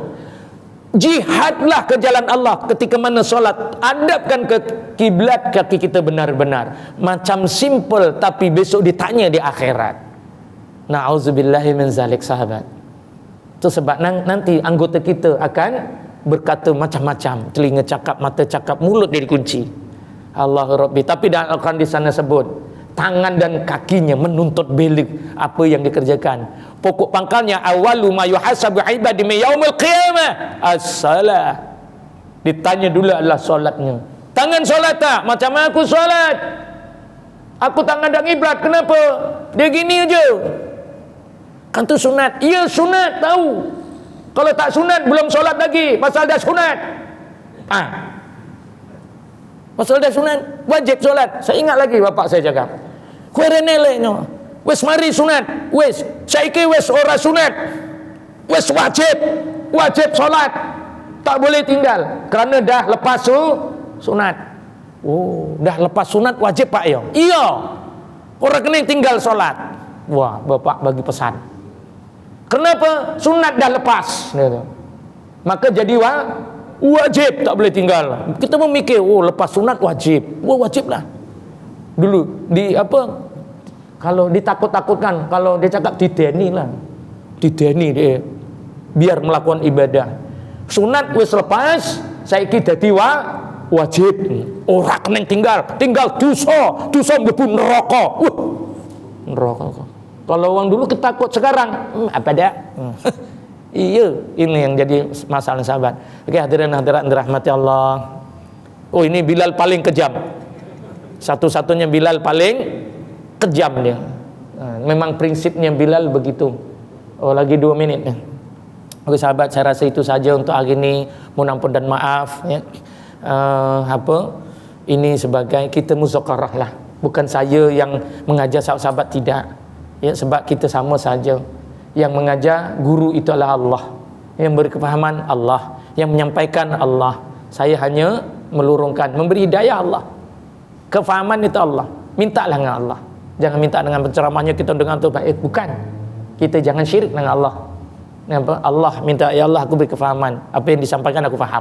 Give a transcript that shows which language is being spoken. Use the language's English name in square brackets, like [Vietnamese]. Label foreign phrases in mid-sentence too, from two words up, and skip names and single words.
[Malay] Jihadlah ke jalan Allah ketika mana solat, hadapkan ke kiblat kaki kita benar-benar. Macam simple tapi besok ditanya di akhirat. [Arabic] نعوذ بالله من ذلك, [Malay] sahabat. Itu sebab nanti anggota kita akan berkata macam-macam, telinga cakap, mata cakap, mulut dia dikunci. [Arabic] الله ربي. [Malay] Tapi dalam Al-Quran di sana sebut tangan dan kakinya menuntut balik apa yang dikerjakan. Pokok pangkalnya [Arabic] أول ما يحاسب عبادي من يوم القيامة الصلاة. [Malay] Ditanya dulu adalah solatnya. Tangan solat tak? Macam aku solat. Aku tangan dan ibrat. Kenapa? Dia gini aja. Kan tu sunat. Ya sunat, tahu. Kalau tak sunat belum solat lagi. Pasal dah sunat. Pasal dah sunat, wajib solat. Saya ingat lagi bapak saya cakap, [Javanese] kuerenelenya, wes mari sunat, wes saiki wes ora sunat, wes wajib solat, [Malay] tak boleh tinggal, kerana dah lepas sunat. Oh, dah lepas sunat wajib pak ya? Iya, orang kena tinggal solat. Wah, bapak bagi pesan. Kenapa? Sunat dah lepas, maka jadi wajib, tak boleh tinggal. Kita memikir, oh lepas sunat wajib. Oh wajib lah. Dulu di apa? Kalau ditakut-takutkan, kalau dia cakap dideni lah. Dideni dia biar melakukan ibadah. [Javanese] Sunat wis lepas, saiki dadi wajib. Ora kena tinggal dosa mlebu neraka. [Malay] Neraka. Kalau orang dulu ketakut, sekarang apa dah? Iya, ini yang jadi masalah sahabat. Oke, hadirin hadirat dirahmati Allah. Oh, ini Bilal paling kejam. Satu-satunya Bilal paling kejam dia. Memang prinsipnya Bilal begitu. Oh, lagi 2 menit. Oke sahabat, saya rasa itu saja untuk hari ini. Mohon ampun dan maaf ya. Ini sebagai kita muzakarah lah. Bukan saya yang mengajar sahabat-sahabat, tidak. Ya, sebab kita sama saja. Yang mengajar guru itu adalah Allah, yang beri kefahaman Allah, yang menyampaikan Allah. Saya hanya melurungkan, memberi hidayah Allah. Kefahaman itu Allah. Mintalah dengan Allah. Jangan minta dengan penceramahnya kita dengar tu baik, bukan. Kita jangan syirik dengan Allah. Allah minta, ya Allah aku beri kefahaman, apa yang disampaikan aku faham.